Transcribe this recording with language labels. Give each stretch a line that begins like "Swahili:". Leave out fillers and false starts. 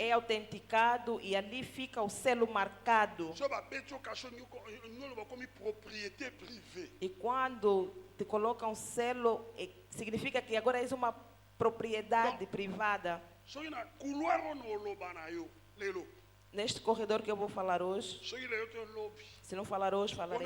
Portuguese: é autenticado e ali fica o selo marcado.
Lingala: So babeti o caché nyolo bakomi
French: propriété privée.
Portuguese: E quando te colocam um selo, significa que agora és uma propriedade privada.
Lingala: Soki na couloir ono oloba na yo lelo.
Portuguese: Neste corredor que eu vou falar hoje,
Lingala: Soki lelo to lobi.
Portuguese: se não falar hoje, falarei